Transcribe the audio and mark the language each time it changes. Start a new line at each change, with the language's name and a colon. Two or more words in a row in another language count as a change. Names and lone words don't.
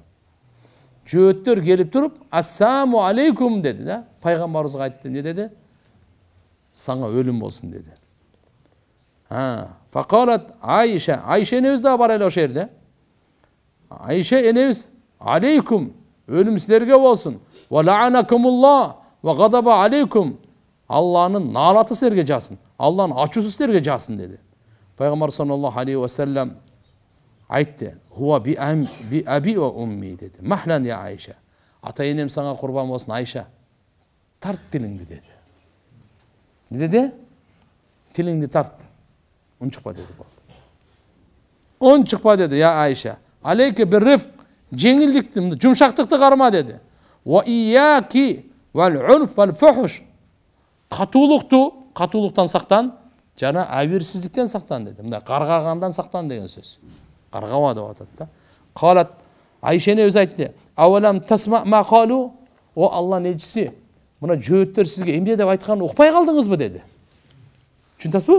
Kyrgyz: Жөөттөр келип туруп,
Arabic: السلام عليكم
Kyrgyz: деди да. Пайгамбарыбызга айтты, не деди? Саңа өлүм болсун деди. Фaqalat Айша, Айша энебиз да бар эле ошо жерде. Айша энебиз алейкум, өлүм силерге болсун.
Arabic: ولعنكم الله وغضب عليكم.
Kyrgyz: Алланын наалаты силерге жасын. Алланын ачуусу силерге жасын деди. Пайгамбар
Arabic: صلى الله عليه وسلم
Kyrgyz: айтты.
Arabic: هو بأبي وأمي деди. مهلا يا عائشة.
Kyrgyz: Ата энем сага курбан болсун Айша. Тарт тилиңди деди. Не деди? Тилиңди тарт. Унчукпа деди. Унчукпа деди я Айша.
Arabic: عليك بالرفق,
Kyrgyz: жеңилдикти, жумшактыкты карма деди.
Arabic: وإياك والعنف والفحش.
Kyrgyz: Катуулуктан сактан, жана абийирсиздиктен сактан деди. Мындай каргагандан сактан деген сөз. Каргава деп атат да. Калат Айша энебиз айтты.
Arabic: أولم تسمعي ما قالوا?
Kyrgyz: О Алла нечиси? Мына жөөттөр сизге эмне деп айтканын укпай калдыңызбы деди. Түшүнөсүзбү?